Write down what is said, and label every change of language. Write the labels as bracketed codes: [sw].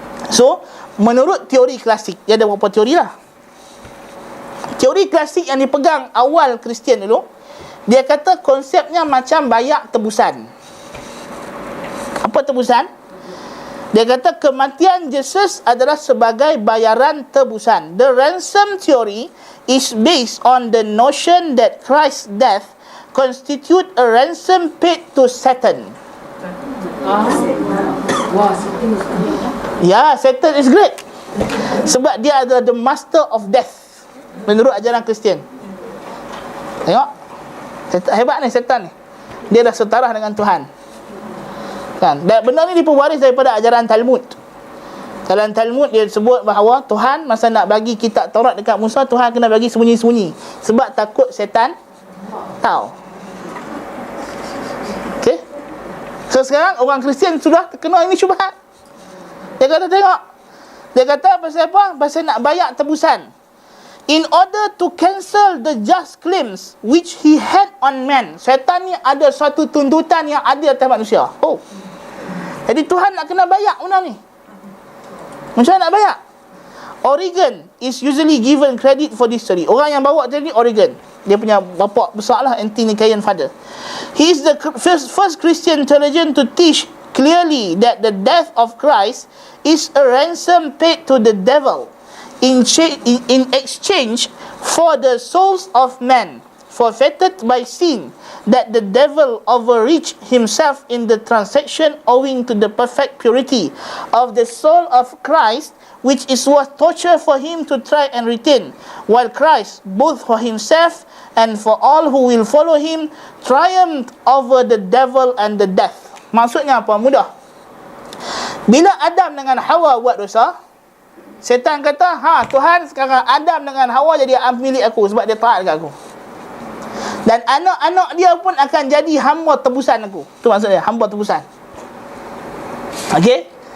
[ms] So, menurut teori klasik, dia ada beberapa teori lah. Teori klasik yang dipegang awal Kristian dulu, dia kata konsepnya macam bayak tebusan. Apa tebusan? Dia kata kematian Yesus adalah sebagai bayaran tebusan. [en] The ransom theory is based on the notion that Christ's death constitute a ransom paid to Satan. [ms] Ya, [en] Satan is great. [ms] Sebab dia adalah [en] the master of death [ms] menurut ajaran Kristian. Tengok, hebat ni setan ni. Dia dah setara dengan Tuhan, kan? Dan benda ni dipewaris daripada ajaran Talmud. Dalam Talmud dia sebut bahawa Tuhan masa nak bagi kitab Taurat dekat Musa, Tuhan kena bagi sembunyi-sembunyi sebab takut setan tahu. Okey. So sekarang orang Kristian sudah terkena ini syubhat. Dia kata tengok, dia kata pasal apa? Pasal nak bayar tebusan. [en] In order to cancel the just claims which he had on man. [ms] Syaitan ni ada suatu tuntutan yang ada atas manusia. Jadi Tuhan nak kena bayar benda ni. Macam mana nak bayar? [en] Origen is usually given credit for this story. [ms] Orang yang bawa tadi Origen, dia punya bapa besar lah, Anti-Nicaian father. [en] He is the first Christian theologian to teach clearly that the death of Christ is a ransom paid to the devil in exchange for the souls of men forfeited by sin, that the devil overreached himself in the transaction owing to the perfect purity of the soul of Christ, which is worth torture for him to try and retain, while Christ, both for himself and for all who will follow him, triumphed over the devil and the death. [ms] Maksudnya apa? Mudah. Bila Adam dengan Hawa buat dosa, setan kata, Tuhan, sekarang Adam dengan Hawa jadi milik aku sebab dia taat dekat aku. Dan anak-anak dia pun akan jadi hamba tebusan aku. Itu maksudnya, hamba tebusan. Okey?